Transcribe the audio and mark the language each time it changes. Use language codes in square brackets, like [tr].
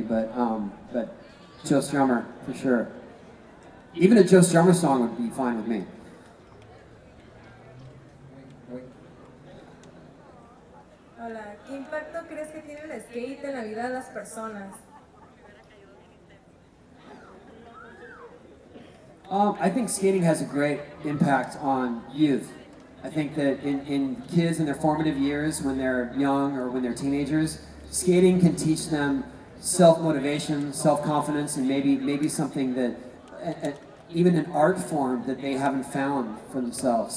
[en] But Joe Strummer for sure. Even a Joe Strummer song would be fine with me. [es] Hola, ¿qué impacto crees que tiene el skate en la vida de las personas? [en] I think skating has a great impact on youth. I think that in kids in their formative years, when they're young or when they're teenagers, skating can teach them self-motivation, self-confidence, and maybe something that, even an art form that they haven't found for themselves.